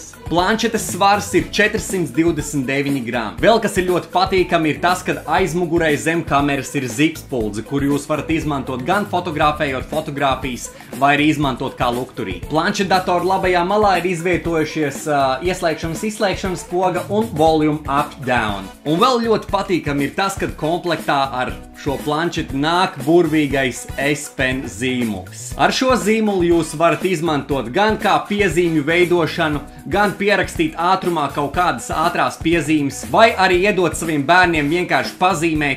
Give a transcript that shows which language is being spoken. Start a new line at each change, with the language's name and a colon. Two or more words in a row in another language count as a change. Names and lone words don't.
Latvian: Planšetes svars ir 429 grami. Vēl kas ir ļoti patīkami, ir tas, ka aizmugurē zem kameras ir zipspuldze, kur jūs varat izmantot gan fotografējot fotogrāfijas, vai arī izmantot kā lukturī. Planšetdatora labajā malā ir izvietojušies ieslēgšanas, izslēgšanas poga un
English: volume up down.
Latvian: Un vēl ļoti patīkami ir tas, ka komplektā ar šo planšeti nāk burvīgais S Pen zīmols. Ar šo zīmolu jūs varat izmantot gan kā piezīmju veidošanu, gan pierakstīt ātrumā kaut kādas ātrās piezīmes, vai arī iedot saviem bērniem vienkārši pazīmēt.